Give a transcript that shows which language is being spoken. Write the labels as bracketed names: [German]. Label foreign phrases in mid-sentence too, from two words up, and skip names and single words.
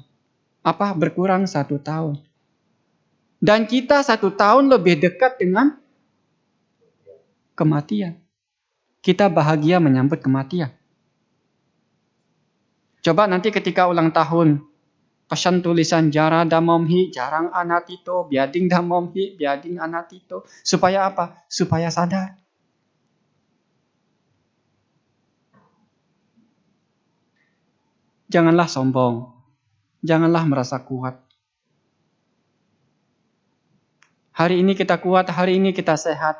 [Indonesian] Berkurang 1 tahun. Dan kita 1 tahun lebih dekat dengan kematian. Kita bahagia menyambut kematian. Coba nanti ketika ulang tahun, pesan tulisan [Pali] jara damomhi, jarang anatito, biading damomhi, biading anatito. [Indonesian] Supaya apa? Supaya sadar. Janganlah sombong. Janganlah merasa kuat. Hari ini kita kuat, hari ini kita sehat.